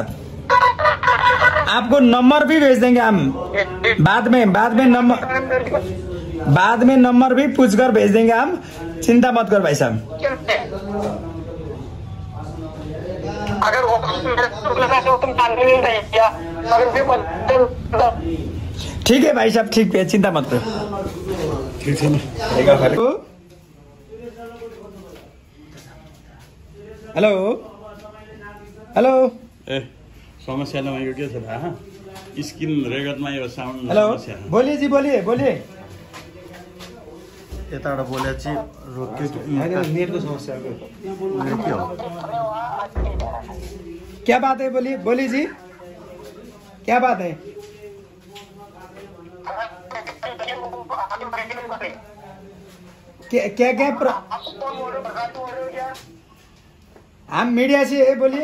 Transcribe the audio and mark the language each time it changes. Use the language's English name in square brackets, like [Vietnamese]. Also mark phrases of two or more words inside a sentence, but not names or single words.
[Hindi] आपको नंबर भी भेज देंगे हम, बाद में नंबर भी पूछकर भेज देंगे हम, चिंता मत करो भाई साहब। अगर वो तुम ठीक है भाई साहब, ठीक है, चिंता मत करो। [Nepali] हेलो ए समस्या नभएको के छ थाहा? स्क्रिन रेकर्डमा यो साउन्ड हेलो, समस्या। [Hindi] बोलिए जी, बोलिए। [Nepali] यताबाट बोलेपछि रोक्यो नेटको समस्या के हो? [Hindi] क्या बात है? बोलिए जी, क्या बात है? क्या हम मीडिया से है, बोलिए।